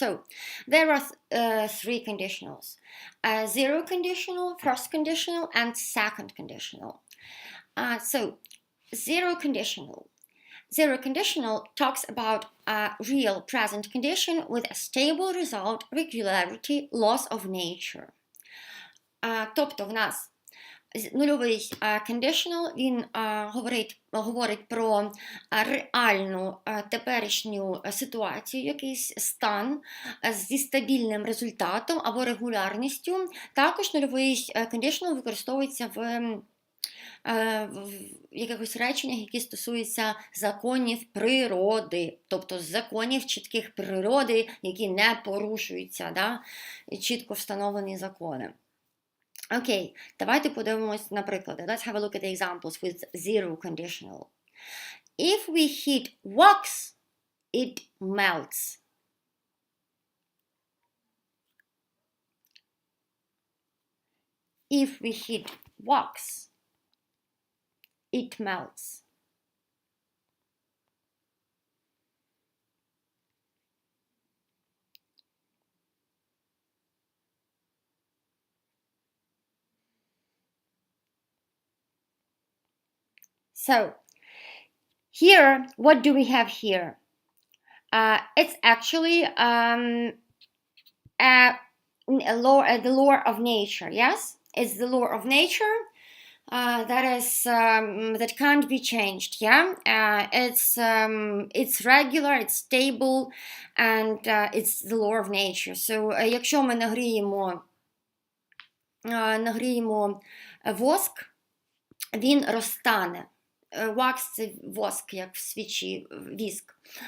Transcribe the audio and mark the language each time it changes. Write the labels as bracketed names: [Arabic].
[English] So there are 3 conditionals: zero conditional, first conditional, and second conditional. So zero conditional. Zero conditional talks about a real present condition with a stable result, regularity, loss of nature. [Ukrainian] Тобто в нас нульовий conditional, він говорить про реальну теперішню ситуацію, якийсь стан зі стабільним результатом або регулярністю. Також нульовий conditional використовується в якихось реченнях, які стосуються законів природи, тобто законів чітких природи, які не порушуються, да? Чітко встановлені закони. Окей, давайте подивимось на приклади. [English] Let's have a look at the examples with zero conditional. If we heat wax, it melts. If we heat wax, it melts. So, here, what do we have here? It's actually the law of nature, yes? It's the law of nature that can't be changed, yeah? It's regular, it's stable, and it's the law of nature. [Ukrainian] So, якщо ми нагріємо воск, він розтане. Wax – це воск, як в свічі, віск.